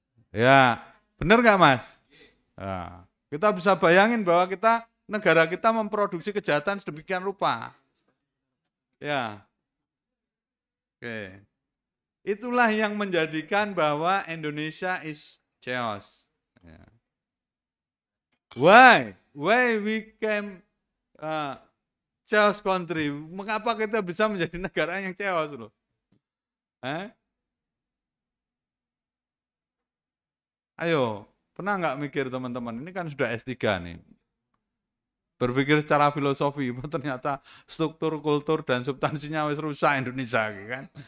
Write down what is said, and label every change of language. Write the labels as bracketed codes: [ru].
[id] Ya, benar nggak Mas? Nah, kita bisa bayangin bahwa negara kita memproduksi kejahatan sedemikian rupa. Ya, oke. Itulah yang menjadikan bahwa Indonesia [en] is chaos. [id] Ya. [en] Why we came chaos country? [id] Mengapa kita bisa menjadi negara yang chaos loh? Ayo, pernah nggak mikir teman-teman? Ini kan sudah S3 nih. Berpikir secara filosofi, ternyata struktur, kultur, dan substansinya wis rusak Indonesia, kan?